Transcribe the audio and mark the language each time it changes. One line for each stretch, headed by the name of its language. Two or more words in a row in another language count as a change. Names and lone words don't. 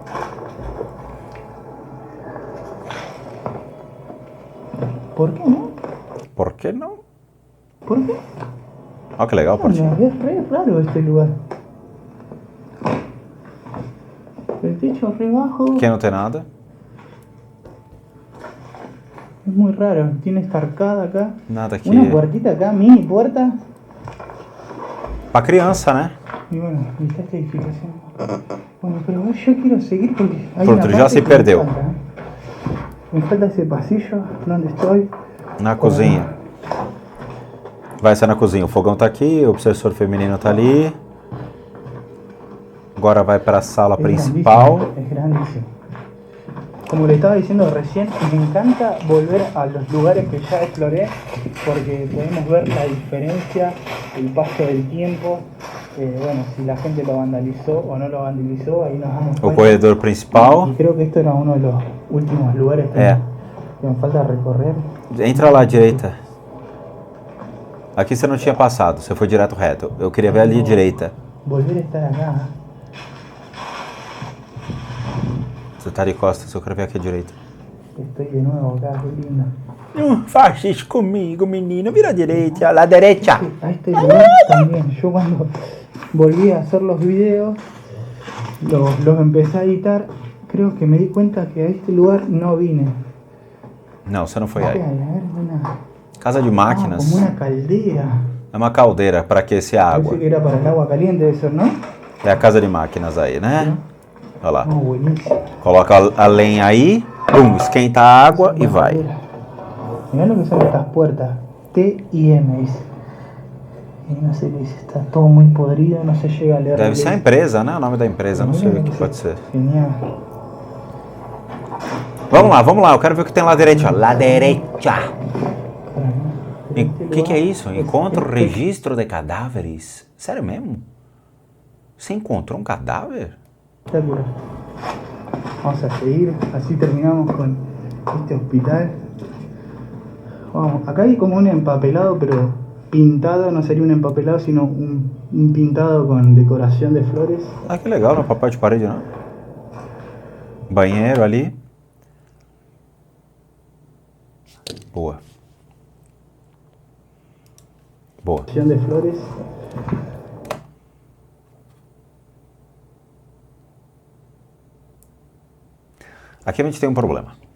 Spanish: ¿Por qué no?
Portuguese: Por que não?
Spanish: ¿Por qué?
Portuguese: Olha que legal, Portinho.
Spanish: Es re raro este lugar. El techo re bajo.
Portuguese: Aqui não tem nada.
Spanish: Es muy raro. Tiene esta arcada acá.
Portuguese: Nada aqui.
Spanish: Una puertita acá, mini puerta.
Portuguese: Pra criança, né?
Spanish: Y bueno, y está esta edificación. Bueno, pero yo quiero seguir porque hay
Portuguese: Pronto,
Spanish: una ya
Portuguese: parte se que perdeu.
Spanish: Me falta, ¿eh? Me falta ese pasillo donde estoy.
Portuguese: Na cozinha. Vai ser na cozinha. O fogão tá aqui, o obsessor feminino tá ali. Agora vai para a sala principal.
Spanish: Es grandísimo. Como le estaba diciendo recién, me encanta volver a los lugares que ya exploré porque podemos ver la diferencia, el paso del tiempo. Bueno, si la gente lo vandalizó o no lo vandalizó, ahí nos damos
Portuguese: O
Spanish: cuenta.
Portuguese: corredor principal.
Spanish: Y creo que esto era uno de los últimos lugares que me falta recorrer.
Portuguese: Entra lá à direita. Aqui você não tinha passado, você foi direto reto. Eu queria ver ali à direita.
Spanish: Volver a estar acá.
Portuguese: Você tá de costas, eu quero ver aqui à direita.
Spanish: Estoy de nuevo acá, qué lindo.
Portuguese: Não faz isso comigo, menino. Vira à direita, à direita.
Spanish: A este lugar también. Yo cuando volví a hacer los videos, los empecé a editar, creo que me di cuenta que a este lugar no vine.
Portuguese: Não, você não foi
Spanish: Ay,
Portuguese: aí.
Spanish: a ver, una, Casa de máquinas. como una caldera.
Portuguese: É uma caldeira para aquecer a água.
Spanish: Parece que era para el agua caliente, debe ser, ¿no?
Portuguese: É a casa de máquinas aí, né? Olha lá.
Spanish: No, buenísimo.
Portuguese: Coloca a lenha aí, pum, esquenta a água e vai.
Spanish: Mirá lo que son estas puertas. T y M dice. Y no sé qué dice, está todo muy podrido, no se llega a leer.
Portuguese: Deve ser a empresa, né? O nome da empresa, não sei o que pode ser.
Spanish: Genial.
Portuguese: Vamos lá, eu quero ver o que tem lá à direita. Ó. Lá direita.
Spanish: Este
Portuguese: O que é
Spanish: lugar
Portuguese: isso?
Spanish: Encontro registro de cadáveres.
Portuguese: Sério mesmo? Você encontrou um cadáver?
Spanish: Espectacular. Vamos a seguir, así terminamos con este hospital. Vamos, acá hay como un empapelado, pero pintado, no sería un empapelado, sino un pintado con decoración de flores.
Portuguese: Ah, que legal, não é papel de parede, não? Banheiro ali. Boa. Boa.
Spanish: De flores.
Portuguese: Aqui a gente tem um problema.